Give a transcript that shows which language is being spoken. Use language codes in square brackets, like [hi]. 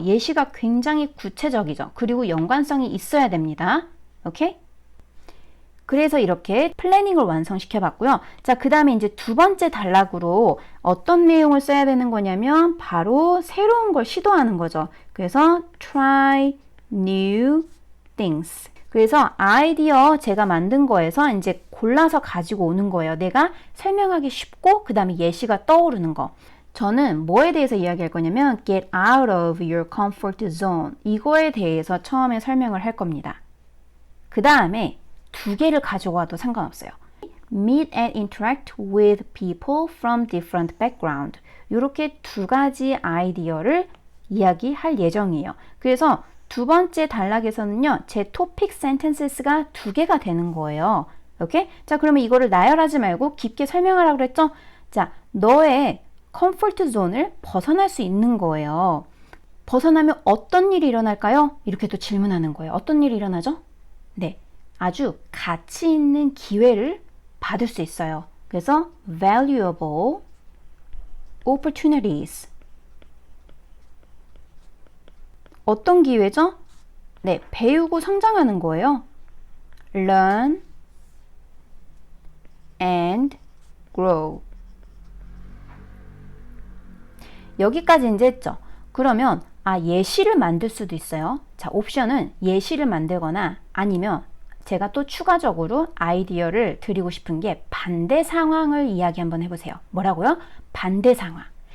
[ko] 예시가 굉장히 구체적이죠. 그리고 연관성이 있어야 됩니다. 오케이? 그래서 이렇게 플래닝을 완성시켜 봤고요. 자, 그 다음에 이제 두 번째 단락으로 어떤 내용을 써야 되는 거냐면 바로 새로운 걸 시도하는 거죠. 그래서 [en] try new things. [ko] 그래서 아이디어 제가 만든 거에서 이제 골라서 가지고 오는 거예요. 내가 설명하기 쉽고 그 다음에 예시가 떠오르는 거. 저는 뭐에 대해서 이야기할 거냐면 [en] get out of your comfort zone. [ko] 이거에 대해서 처음에 설명을 할 겁니다. 그 다음에 두 개를 가지고 와도 상관없어요. [en] Meet and interact with people from different background. [ko] 이렇게 두 가지 아이디어를 이야기할 예정이에요. 그래서 두 번째 단락에서는요, 제 토픽 센텐스가 두 개가 되는 거예요. 오케이? 자, 그러면 이거를 나열하지 말고 깊게 설명하라고 그랬죠? 자, 너의 컴포트 존을 벗어날 수 있는 거예요. 벗어나면 어떤 일이 일어날까요? 이렇게 또 질문하는 거예요. 어떤 일이 일어나죠? 네, 아주 가치 있는 기회를 받을 수 있어요. 그래서 [en] valuable opportunities. [ko] 어떤 기회죠? 네, 배우고 성장하는 거예요. [en] learn and grow. [ko] 여기까지 이제 했죠. 그러면 예시를 만들 수도 있어요. 자, 옵션은 예시를 만들거나 아니면 제가 또 추가적으로 아이디어를 드리고 싶은 게 반대 상황을 이야기 한번 해보세요. 뭐라고요? 반대 상황.